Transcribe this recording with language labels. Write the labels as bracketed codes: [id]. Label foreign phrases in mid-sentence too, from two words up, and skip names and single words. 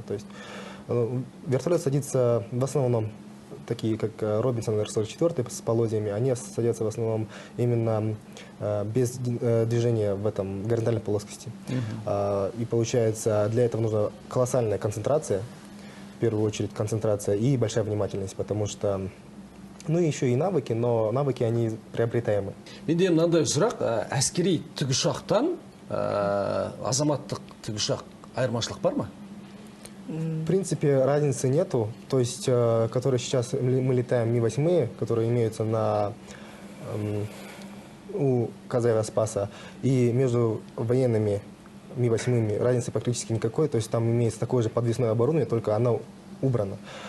[ru] То есть, вертолет садится в основном, такие как Робинсон Р-44 с полозьями, они садятся в основном именно без движения в этом горизонтальной плоскости. И получается, для этого нужна колоссальная концентрация, в первую очередь концентрация и большая внимательность, потому что, ну и еще и навыки, но навыки они приобретаемы. [kk] Менде мынандай сұрақ, әскери тікұшақтан азаматтық тікұшақ айырмашылық бар ма? [ru] В принципе, разницы нету. То есть, которые сейчас мы летаем Ми-8, которые имеются у Казавиаспаса, и между военными Ми-8 разницы практически никакой. То есть, там имеется такое же подвесное оборудование, только оно убрано.